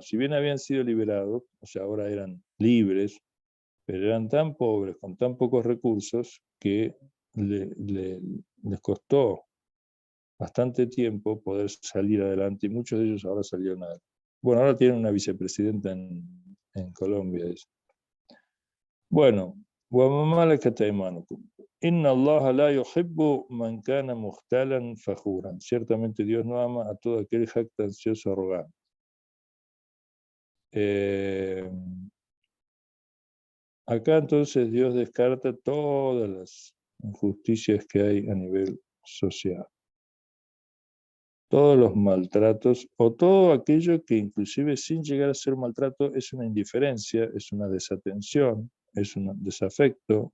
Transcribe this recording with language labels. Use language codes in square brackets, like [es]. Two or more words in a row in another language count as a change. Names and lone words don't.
[es] Si bien habían sido liberados, o sea, ahora eran libres, pero eran tan pobres, con tan pocos recursos, que les costó bastante tiempo poder salir adelante, y muchos de ellos ahora salieron adelante. Bueno, ahora tienen una vicepresidenta en Colombia. Bueno, [ar] وَمَا مَلَكَتْ أَيْمَانُكُمْ إِنَّ اللَّهَ لَا يُحِبُّ مَنْ كَانَ مُخْتَالًا فَخُورًا. [es] Ciertamente Dios no ama a todo aquel jactancioso arrogante. Acá entonces Dios descarta todas las injusticias que hay a nivel social, todos los maltratos o todo aquello que inclusive sin llegar a ser maltrato es una indiferencia, es una desatención, es un desafecto.